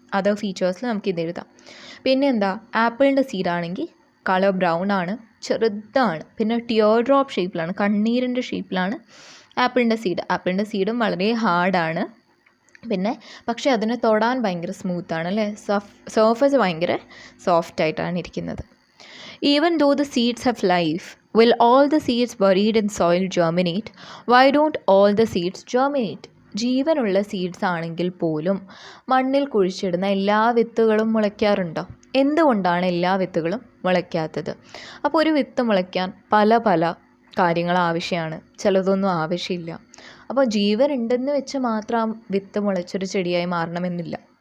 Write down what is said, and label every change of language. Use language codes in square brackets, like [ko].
[ml] Other ഫീച്ചേഴ്സിൽ നമുക്കിത് എഴുതാം. പിന്നെന്താ? ആപ്പിളിൻ്റെ സീഡാണെങ്കിൽ കളർ ബ്രൗൺ ആണ്, ചെറുതാണ്. പിന്നെ ടിയർ ഡ്രോപ്പ് ഷേപ്പിലാണ്, കണ്ണീരിൻ്റെ ഷേപ്പിലാണ് ആപ്പിളിൻ്റെ സീഡും വളരെ ഹാർഡാണ്. പിന്നെ പക്ഷേ അതിനെ തൊടാൻ ഭയങ്കര സ്മൂത്താണ് അല്ലേ, സർഫസ് ഭയങ്കര സോഫ്റ്റായിട്ടാണ് ഇരിക്കുന്നത്. [en] Even though the seeds have life, will all the seeds buried in soil germinate? Why don't all the seeds germinate? [ml] ജീവനുള്ള സീഡ്സ് ആണെങ്കിൽ പോലും മണ്ണിൽ കുഴിച്ചിടുന്ന എല്ലാ വിത്തുകളും മുളയ്ക്കാറുണ്ടോ? എന്തുകൊണ്ടാണ് എല്ലാ വിത്തുകളും മുളയ്ക്കാത്തത്? അപ്പോൾ ഒരു വിത്ത് മുളയ്ക്കാൻ പല പല കാര്യങ്ങൾ ആവശ്യമാണ്, ചിലതൊന്നും ആവശ്യമില്ല. അപ്പോൾ ജീവൻ ഉണ്ടെന്ന് വെച്ച് മാത്രം വിത്ത് മുളച്ചൊരു ചെടിയായി മാറണമെന്നില്ല.